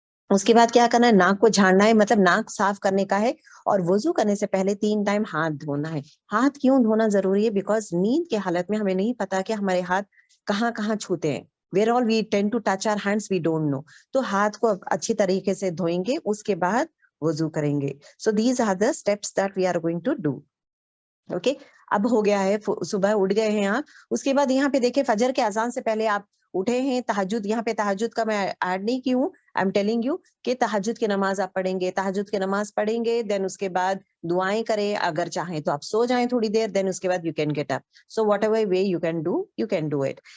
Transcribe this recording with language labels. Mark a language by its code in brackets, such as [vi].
[ur] اس کے بعد کیا کرنا ہے, ناک کو جھاڑنا ہے, مطلب ناک صاف کرنے کا ہے, اور وضو کرنے سے پہلے 3 ٹائم ہاتھ دھونا ہے. ہاتھ کیوں دھونا ضروری ہے, بیکاز نیند کے حالت میں ہمیں نہیں پتا کہ ہمارے ہاتھ کہاں کہاں چھوتے ہیں. [en] Where all we tend to touch our hands, we don't know. [ur] تو ہاتھ کو اچھی طریقے سے دھوئیں گے, اس کے بعد وضو کریں گے. [en] So these are the steps that we are going to do. Okay. [ur] اب ہو گیا ہے, صبح اٹھ گئے ہیں آپ. اس کے بعد یہاں پہ دیکھیں, فجر کے اذان سے پہلے آپ اٹھے ہیں. تہجد, یہاں پہ تہجد کا میں ایڈ نہیں کی ہوں, [en] I am telling you [ur] کہ تہجد کی نماز آپ پڑھیں گے. تہجد کی نماز پڑھیں گے, دین اس کے بعد دعائیں کریں. اگر چاہیں تو آپ سو جائیں تھوڑی دیر, دین اس کے بعد [en] You can get up. So whatever way you can do, you can do it.